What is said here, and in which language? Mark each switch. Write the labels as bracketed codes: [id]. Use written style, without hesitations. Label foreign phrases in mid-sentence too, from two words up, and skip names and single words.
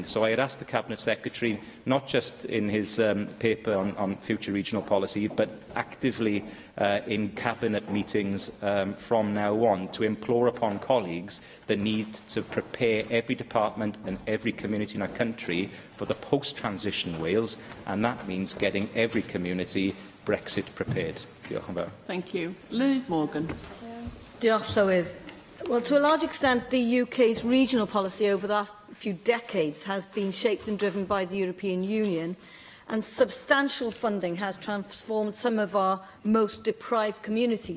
[en] So I had asked the Cabinet Secretary, not just in his paper on future regional policy, but actively in Cabinet meetings from now on, to implore upon colleagues the need to prepare every department and every community in our country for the post-transition Wales, and that means getting every community Brexit prepared. [cy] Diolch yn fawr. [en] Thank you. Lynn Morgan. [cy] Diolch, Llywydd. [en] Well, to a large extent, the UK's regional policy over the last few decades has been shaped and driven by the European Union, and substantial funding has transformed some of our most deprived communities.